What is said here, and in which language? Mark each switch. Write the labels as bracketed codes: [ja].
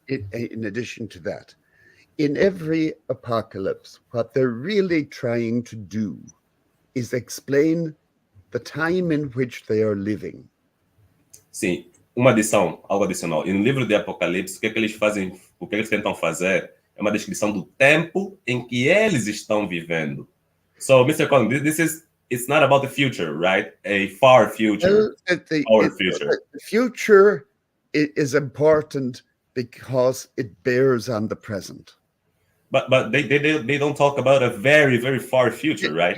[en] In addition to that, in every apocalypse, what they're really trying to do is explain the time in which they are living. [pt] Sim, algo adicional. E no livro de Apocalipse, o que eles fazem, o que eles tentam fazer é uma descrição do tempo em que eles estão vivendo. [en] So, Mr. Collins, it's not about the future, right? A far future. The future is important because it bears on the present. But they don't talk about a very, very far future, right?